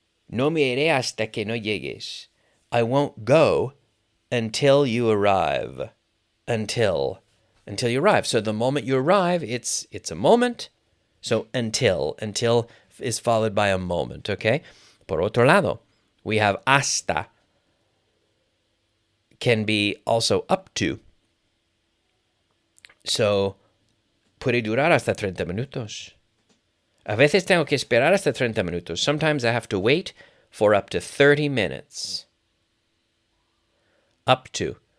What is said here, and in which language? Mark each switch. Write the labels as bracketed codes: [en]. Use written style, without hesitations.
[es] No me iré hasta que no llegues. [en] I won't go until you arrive. Until you arrive. So the moment you arrive, it's a moment. So until is followed by a moment, okay? [es] Por otro lado, [en] we have hasta, can be also up to. [es] So, puede durar hasta 30 minutos. A veces tengo que esperar hasta 30 minutos. [en] Sometimes I have to wait for up to 30 minutes. Up to.